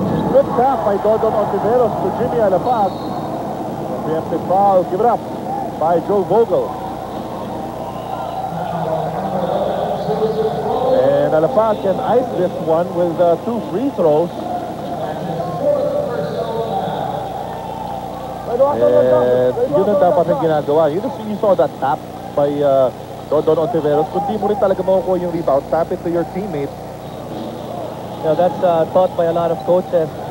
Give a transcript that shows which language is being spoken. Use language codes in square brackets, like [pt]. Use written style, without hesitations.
[en] Good tap by Dodon Ontiveros to Jimmy Alapag. Preemptive foul given up by Joe Vogel. And Alapag can ice this one with 2 free throws. [tl] And yun ang dapat ang ginagawa. [en] You saw that tap by Dodon Ontiveros. [tl] Kung di mo rin talaga makukuha yung rebound, [en] tap it to your teammate. You know, that's taught by a lot of coaches.